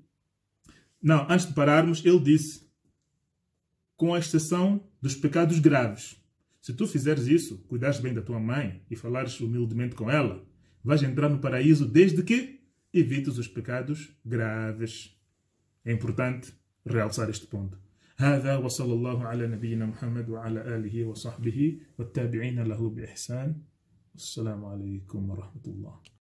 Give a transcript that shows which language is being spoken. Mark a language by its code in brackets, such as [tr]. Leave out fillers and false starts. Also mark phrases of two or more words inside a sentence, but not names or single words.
[pt] Não, antes de pararmos, ele disse, com a exceção dos pecados graves. Se tu fizeres isso, cuidares bem da tua mãe e falares humildemente com ela, vais entrar no paraíso desde que evites os pecados graves. É importante realçar este ponto. [ar] هذا وصلى الله على نبينا محمد وعلى آله وصحبه والتابعين له بإحسان. السلام عليكم ورحمة الله.